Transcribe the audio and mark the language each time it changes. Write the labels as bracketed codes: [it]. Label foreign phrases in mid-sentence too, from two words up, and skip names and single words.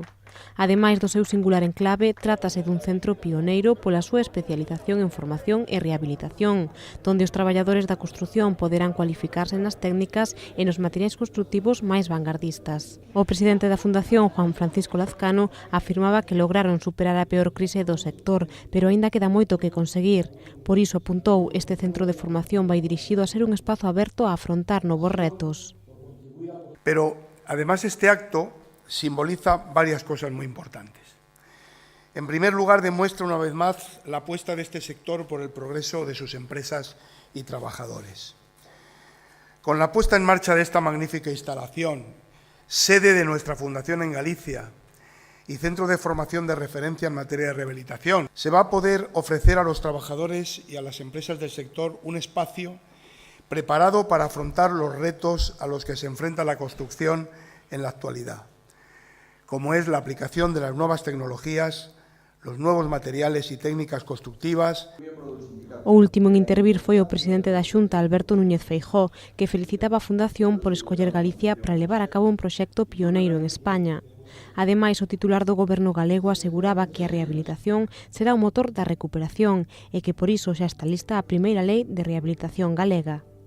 [gl] Ademais do seu singular enclave, trátase dun centro pioneiro pola súa especialización en formación e rehabilitación, donde os traballadores da construción poderán cualificarse nas técnicas e nos materiais constructivos máis vanguardistas. O presidente da Fundación, Juan Francisco Lazcano, afirmaba que lograron superar a peor crise do sector, pero aínda queda moito que conseguir. Por iso, apuntou, este centro de formación vai dirixido a ser un espazo aberto a afrontar novos retos. [es] Pero, además, este acto simboliza varias cosas muy importantes. En primer lugar, demuestra una vez más la apuesta de este sector por el progreso de sus empresas y trabajadores. Con la puesta en marcha de esta magnífica instalación, sede de nuestra Fundación en Galicia y centro de formación de referencia en materia de rehabilitación, se va a poder ofrecer a los trabajadores y a las empresas del sector un espacio preparado para afrontar los retos a los que se enfrenta la construcción en la actualidad, como es la aplicación de las nuevas tecnologías, los nuevos materiales y técnicas constructivas. [gl] O último en intervir foi o presidente da Xunta, Alberto Núñez Feijóo, que felicitaba a Fundación por escoller Galicia para levar a cabo un proxecto pioneiro en España. Ademais, o titular do Goberno galego aseguraba que a rehabilitación será o motor da recuperación e que por iso xa está lista a primeira lei de rehabilitación galega.